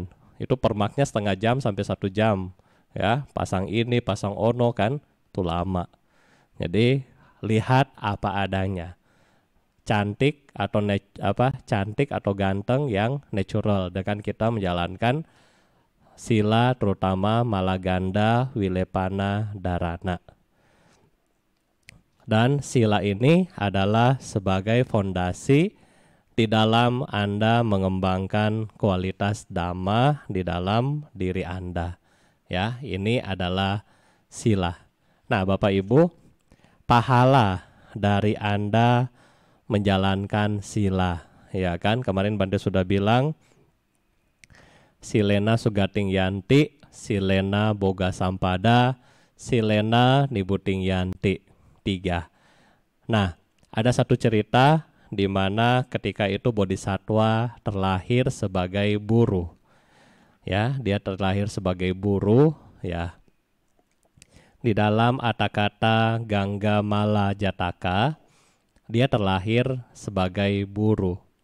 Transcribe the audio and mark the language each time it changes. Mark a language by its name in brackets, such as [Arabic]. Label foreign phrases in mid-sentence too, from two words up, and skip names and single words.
[Indonesian] Itu permaknya setengah jam sampai 1 jam. Ya, pasang ini, pasang ono kan. Itu lama. Jadi lihat apa adanya. Cantik atau ganteng yang natural dengan kita menjalankan sila terutama [Pali] malaganda, wilepana, dharana. [Indonesian] Dan sila ini adalah sebagai fondasi di dalam Anda mengembangkan kualitas dhamma di dalam diri Anda. Ya, ini adalah sila. Nah, Bapak Ibu, pahala dari Anda menjalankan sila, ya kan? Kemarin Bante sudah bilang, [Pali] silena sugating yanti, silena boga sampada, silena nibuting yanti, 3. [Indonesian] Nah, ada satu cerita di mana ketika itu Bodhisattva terlahir sebagai buruh. Ya, dia terlahir sebagai buruh, ya. Di dalam Atakata Gangga Mala Jataka, dia terlahir sebagai buruh.